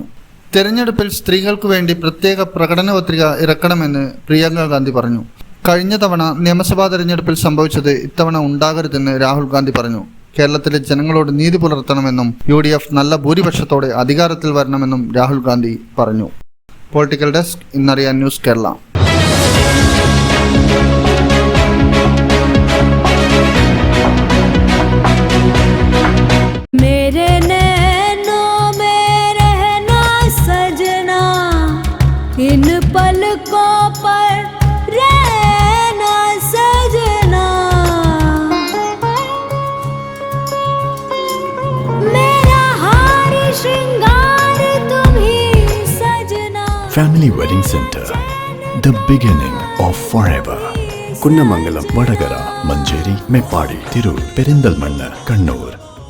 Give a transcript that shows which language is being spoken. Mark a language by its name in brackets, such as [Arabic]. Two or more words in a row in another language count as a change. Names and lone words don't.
[Malayalam] തെരഞ്ഞെടുപ്പിൽ സ്ത്രീകൾക്ക് വേണ്ടി പ്രത്യേക പ്രകടന പത്രിക ഇറക്കണമെന്ന് പ്രിയങ്ക ഗാന്ധി പറഞ്ഞു. കഴിഞ്ഞ തവണ നിയമസഭാ തെരഞ്ഞെടുപ്പിൽ സംഭവിച്ചത് ഇത്തവണ ഉണ്ടാകരുതെന്ന് രാഹുൽ ഗാന്ധി പറഞ്ഞു. കേരളത്തിലെ ജനങ്ങളോട് നീതി പുലർത്തണമെന്നും UDF നല്ല ഭൂരിപക്ഷത്തോടെ അധികാരത്തിൽ വരണമെന്നും രാഹുൽ ഗാന്ധി പറഞ്ഞു. [English] political desk, [Malayalam] ഇന്നറിയാൻ ന്യൂസ് കേരള. [Hindi] इन पलकों पर रहना सजना, मेरा हार श्रृंगार तुम ही सजना. [English] Family Wedding Center, the beginning of forever. [Malayalam] കുന്നമംഗലം, വടകര, മഞ്ചേരി, മേപ്പാടി, തിരൂർ, പെരിന്തൽമണ്ണ, കണ്ണൂർ.